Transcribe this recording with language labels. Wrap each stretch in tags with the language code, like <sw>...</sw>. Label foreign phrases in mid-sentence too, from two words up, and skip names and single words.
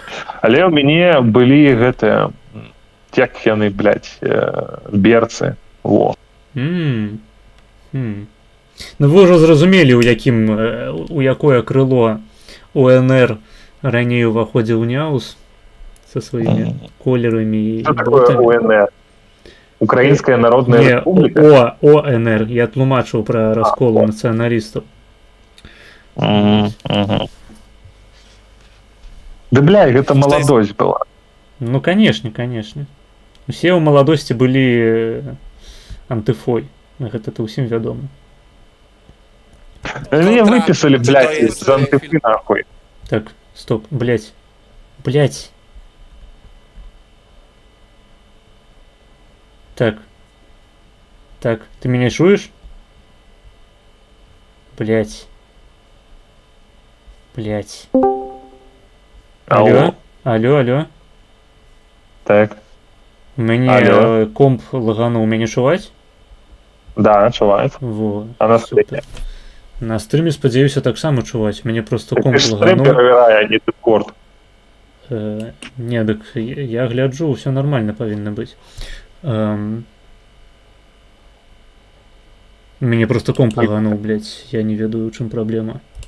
<be>Але ў мяне былі гэтыя, як яны, блядь, берцы. Во. Ну вы ўжо зразумелі, у якое крыло УНР раней уваходзіў Няўс</be> <ru>со своими</ru> <be>колерами.</be> <ru>Что такое УНР? Украинская Народная Республика? ОНР.</ru> <be>Я тлумачыў про раскол нацыяналістаў. Да, бля, гэта маладосць была.</be> <ru>Ну, конечно.</ru> <be>Усе ў маладосці былі антыфой. Гэта ўсім вядома.</be> <ru>Мне выписали, блядь, з антыфы нахуй. Так, стоп, блядь. Так, ты меня чуешь? Блять. Алло. Так.</ru> <be>Мне комп лагануў, мяне чуваць? Да, чуваць. Во.</be> <ru>А на стриме?</ru> <be>На стриме, спадзяюся, таксама чуваць. Мяне просто комп лагануў. Ты ж стрим перавярай, а не дыскорд. Не, дык я гляджу,</be> <ru>все нормально</ru> <be>павінна быць. Мяне просто комп лагануў, блядь, я не ведаю, у чым праблема.</be>